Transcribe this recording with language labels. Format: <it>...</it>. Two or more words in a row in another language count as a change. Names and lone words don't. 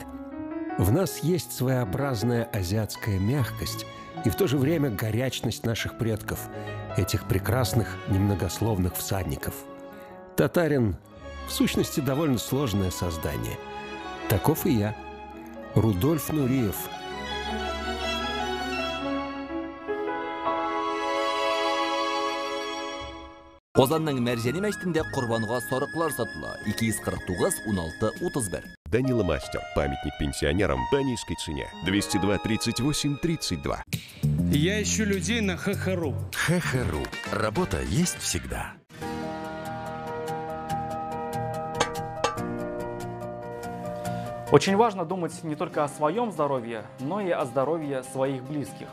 <ru>В нас есть своеобразная азиатская мягкость и в то же время горячность наших предков, этих прекрасных немногословных всадников. Татарин, в сущности, довольно сложное создание. Таков и я, Рудольф Нуриев.</ru> <tt>Озанның Мәрҗани мәчетендә Курбанга сарыклар сатыла. 249-16-31.</tt> <ru>Данила Мастер. Памятник пенсионерам по низкой цене. 202-38-32. Я ищу людей на ХХРУ. ХХРУ. Работа есть всегда. Очень важно думать не только о своем здоровье, но и о здоровье своих близких.</ru>